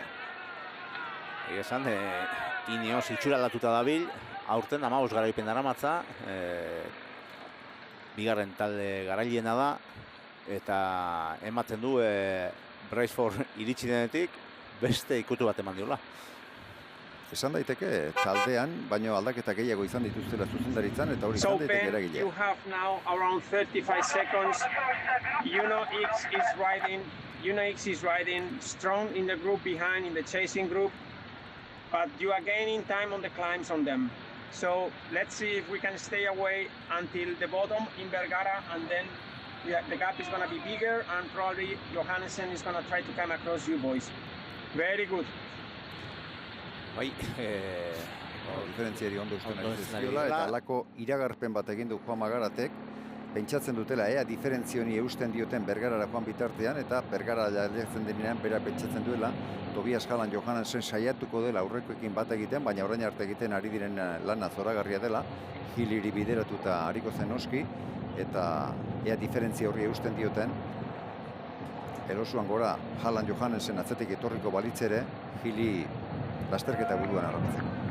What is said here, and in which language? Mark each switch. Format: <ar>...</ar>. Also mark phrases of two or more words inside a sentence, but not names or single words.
<eu>Esan, Ineos itxura aldatuta dabil, aurten 15 garaipen daramatza, bigarren talde garailena da, eta ematen du Braceford iritsi denetik beste ikutu bat eman diola. Esan daiteke taldean, baino aldaketa gehiago izan dituztela zuzendaritzan, eta hori izan daiteke eragilea.</eu> <en>You have now around 35 seconds. UNOX is riding strong in the group behind, in the chasing group, but you are gaining time on the climbs on them. So let's see if we can stay away until the bottom in Vergara, and then the gap is going to be bigger, and probably Johannessen is going to try to come across you boys. Very good.</en> <eu>Bai, diferentziari ondo usten ari eta alako iragarpen bat egin du Juan Magaratek, pentsatzen dutela, diferentzioni eusten dioten Bergarara joan bitartean, eta Bergara jailtzen denean bera pentsatzen duela, Tobias Jalan Johannessen saiatuko dela aurrekoekin bat egiten, baina orain arte egiten ari diren lana zoragarria dela, Hiliri bideratuta hariko zen noski, eta diferentzia horri eusten dioten, Elosuan gora Jalan Johannessen atzetik etorriko balitzere, Hili lasterketa buruan harrapatzeko.</eu>